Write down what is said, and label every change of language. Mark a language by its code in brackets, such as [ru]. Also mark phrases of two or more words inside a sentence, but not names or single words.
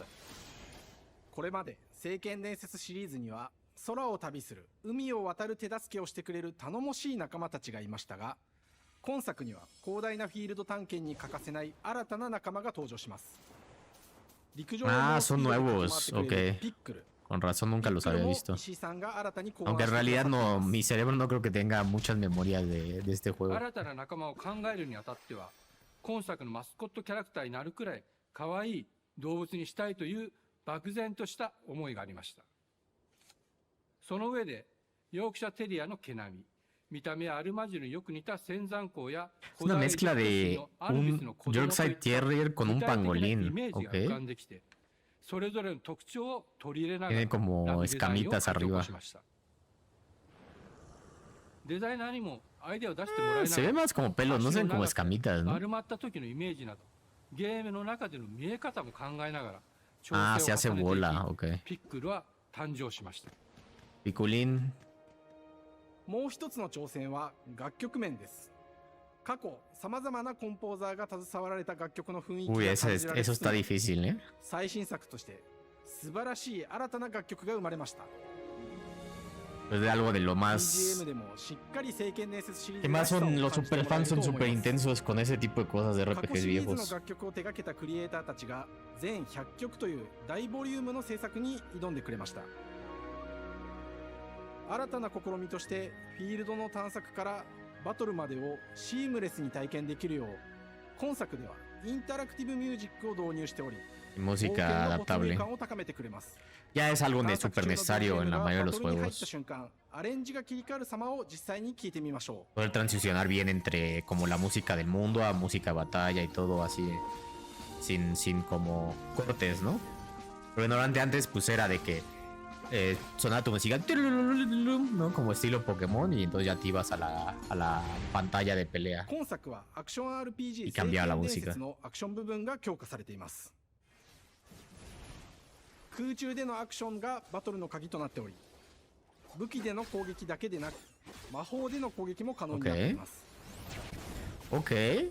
[ja] これまで聖剣伝説シリーズには空を旅する海を渡る手助けをしてくれる頼もしい仲間たちがいましたが、今作には広大なフィールド探検に欠かせない新たな仲間が登場します。陸上 [es] Ah, son nuevos, ok. [ja] ピックル [es] Con razón nunca los había visto. [ja] 石井さんが新たに考案 [es] Aunque en [ja] してくださってい [es] realidad [ja] ます [es] no, mi cerebro no creo que tenga muchas memorias de este juego. [ja] 新たな仲間を考えるにあたっては今作のマスコットキャラクターになるくらい可愛い動物にしたいという漠然とした思いがありました。その上でヨークシャテリアの毛並み、見た目はアルマジルによく似た仙山港や [es] Es una mezcla de un Yorkshire Terrier con un [ja] イ [es] pangolín, [ja] メージが浮か [es] ok. [ja] んできて、それぞれの特徴を取り入れながら [es] Tiene como [ja] ラブデザインを [es] escamitas [ja] 書き起 [es] arriba. [ja] こしました。デザイナーにもアイデアを出してもらいな [es] Se [ja] が [es] ve [ja] ら [es] más como pelos, no se ven como escamitas, ¿no? [ja] 丸まった時のイメージなどゲームの中での見え方も考えながら [es] Ah, se hace [ja] 調整を重ねていき [es] bola, ok. [ja] ピックルは誕生しました。 [es] Piculín. [ja] もう一つの挑戦は楽曲面です。過去さまざまなコンポーザーが携わられた楽曲の雰囲気 [es] Uy, [ja] が [es] eso, [ja] 感じられ [es] eso [ja] つつも [es] está difícil, ¿eh? [ja] 最新作として素晴らしい新たな楽曲が生まれました。 [es] Es de algo de lo más... [ja] BGM でもしっかり聖剣伝説シリー [es] Que [ja] ズら [es] más [ja] しさを [es] son [ja] 感じ [es] los [ja] ても [es] super [ja] らえ [es] fans [ja] る [es] son [ja] と思 [es] super [ja] います。 [es] intensos con ese tipo de cosas de [ja] 過去 [es] RPGs [ja] シリーズの [es] viejos. [ja] 楽曲を手掛けたクリエイターたちが全100曲という大ボリュームの制作に挑んでくれました。新たな試みとしてフィールドの探索からバトルまでをシームレスに体験できるよう今作ではインタラクティブミュージックを導入しており、 [es] Música [ja] 冒険の没入 [es] adaptable. [ja] 感を高めてくれます。 [es] Ya es algo [ja] 探 [es] de [ja] 索 [es] súper [ja] 中の [es] necesario en la [ja] BGM が [es] mayoría de [ja] バ [es] los [ja] トルに入った [es] juegos. [ja] 瞬間、アレンジが切り替わる様を実際に聞いてみましょう。 [es] Poder transicionar bien entre como la música del mundo a música de batalla y todo así, sin como cortes, ¿no? Porque normalmente antes pues era de que sonaba tu música, ¿no? Como estilo Pokémon y entonces ya te ibas a la pantalla de pelea. [ja] 今作はアクション RPG いかんびゃら聖剣伝 [es] música [ja] 説のアクション部分が強化されています。空中でのアクションがバトルの鍵となっており、武器での攻撃だけでなく魔法での攻撃も可能になっています。 [es] Ok.